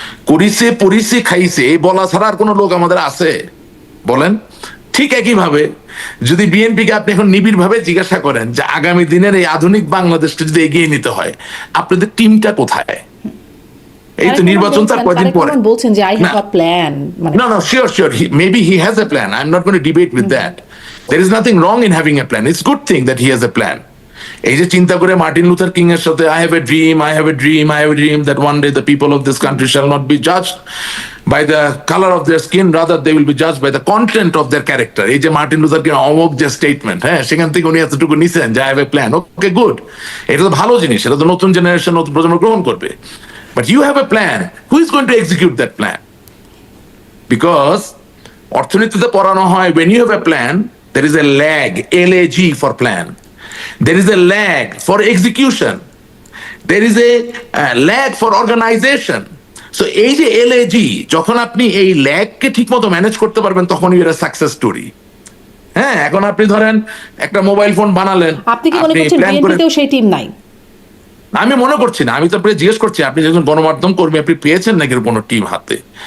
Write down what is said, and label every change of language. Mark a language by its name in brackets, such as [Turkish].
[Bangla] করিছে পরিছে খাইছে এই বলা ছাড়া আর কোনো লোক আমাদের আছে বলেন? ঠিক একইভাবে যদি বিএনপিকে আপনি এখন নিবিড় ভাবে জিজ্ঞাসা করেন যে আগামী দিনের এই আধুনিক বাংলাদেশকে যদি এগিয়ে নিতে হয়, আপনাদের টিমটা কোথায়? এই তো নির্বাচন তার কয়েকদিন পরে বলছেন যে [English] I have a plan, no sure maybe he has a plan. I'm not going to debate with that. There is nothing wrong in having a plan. It's a good thing that he has a plan. [Bangla] এই যে চিন্তা করে Martin Luther king এর সাথে [English] I have a dream that one day the people of this country shall not be judged by the color of their skin, rather they will be judged by the content of their character. [Bangla] এই যে Martin Luther king অমোক যে statement, হ্যাঁ, সেখান থেকে উনি এতটুকু নিছেন যে [English] I have a plan. [Bangla] Okay, good, এটা তো ভালো জিনিস, এটা তো নতুন জেনারেশন, নতুন প্রজন্ম গ্রহণ করবে। [English] But you have a plan. Who is going to execute that plan? Because [Bangla] অর্থনীতিতে পড়ানো হয়, [English] when you have a plan, there is a lag, LAG for plan. There is a lag for execution. There is a lag for organization. [Bangla] So এই যে LAG, যখন আপনি এই ল্যাগকে ঠিকমতো manage করতে পারবেন, তখন [English] You are a success story. [Bangla] হ্যাঁ, এখন আপনি ধরেন একটা মোবাইল ফোন বানালেন, আপনি কি মনে করছেন বিএনপিতেও সেই টিম নাই? আমি মনে করছি না, আমি তো আপনাকে জিজ্ঞেস করছি, আপনি যখন গণমাধ্যম কর্মী, আপনি পেয়েছেন নাকি কোনো টিম হাতে?